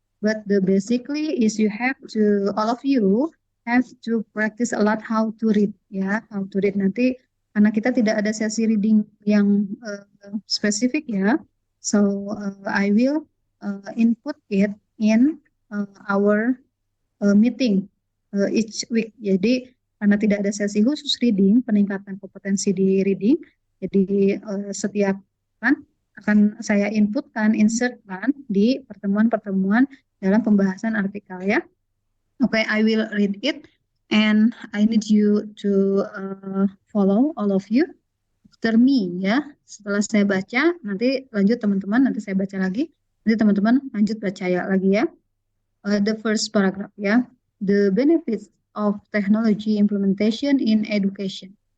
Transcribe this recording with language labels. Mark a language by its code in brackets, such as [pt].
[en] But the basically is you have to, all of you have to practice a lot how to read ya, how to read [id] nanti karena kita tidak ada sesi reading yang spesifik ya. [en] So I will input it in our meeting each week. [id] Jadi karena tidak ada sesi khusus reading, peningkatan kompetensi di reading, jadi setiap kan akan saya inputkan, insertkan di pertemuan-pertemuan dalam pembahasan artikel ya. [en] Oke, I will read it and I need you to follow all of you after me ya. [id] Setelah saya baca, nanti lanjut teman-teman, nanti saya baca lagi, nanti teman-teman lanjut baca ya lagi ya. [en] The first paragraph ya. The benefits of technology implementation in education.